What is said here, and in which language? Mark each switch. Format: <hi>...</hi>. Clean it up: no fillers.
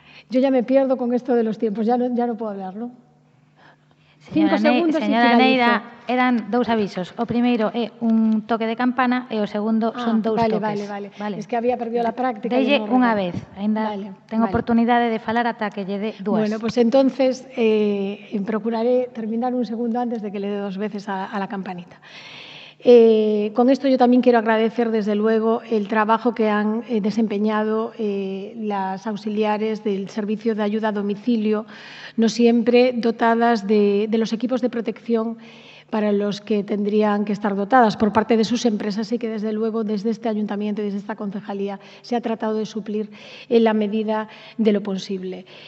<es>Yo ya me pierdo con esto de los tiempos, ya no puedo hablar, ¿no?</es> <gl>5 segundos e Señora finalizo. Neira, eran dous avisos. O primeiro é un toque de campana e o segundo son dous toques.</gl> <es>Vale. Es que había perdido la práctica.</es> <gl>Delle unha vez, ainda ten oportunidade de falar ata que lle dé dúas.</gl> <es>Bueno, pues entonces procuraré terminar un segundo antes de que le dé 2 veces a la campanita. Con esto yo también quiero agradecer, desde luego, el trabajo que han desempeñado las auxiliares del Servicio de Ayuda a Domicilio, no siempre dotadas de los equipos de protección para los que tendrían que estar dotadas por parte de sus empresas y que, desde luego, desde este ayuntamiento y desde esta concejalía se ha tratado de suplir en la medida de lo posible.</es>